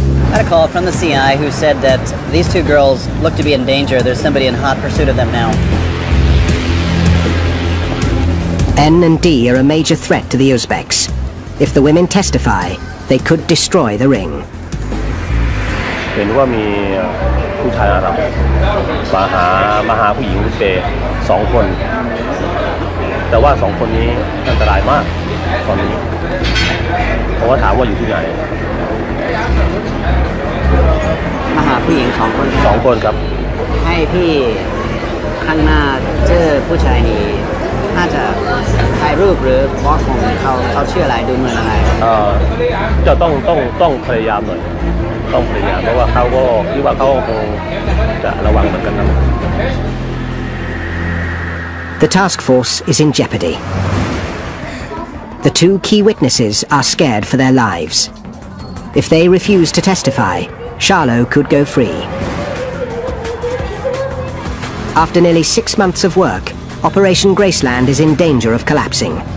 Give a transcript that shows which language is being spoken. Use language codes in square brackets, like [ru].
[en] I had a call from the CI who said that these 2 girls look to be in danger. There's somebody in hot pursuit of them now. N and D are a major threat to the Uzbeks. If the women testify, they could destroy the ring. [th] เห็นว่ามีผู้ชายอาหรับมาหาผู้หญิงอุซเบย์2 คนแต่ว่า2 คนนี้อันตรายมากตอนนี้ผมก็ถามว่าอยู่ที่ไหน มาหาผู้หญิง2 คน 2 คนครับ ให้พี่ข้างหน้าเจอผู้ชายนี้น่าจะถ่ายรูปหรือบล็อกของเขาชื่ออะไรดูเหมือนอะไร จะต้องพยายามหน่อยต้องพยายามเพราะว่าเขาก็คิดว่าเขาคงจะระวังเหมือนกันนะ [en] The task force is in jeopardy. The 2 key witnesses are scared for their lives. If they refuse to testify, Charlo could go free. After nearly 6 months of work, Operation Graceland is in danger of collapsing.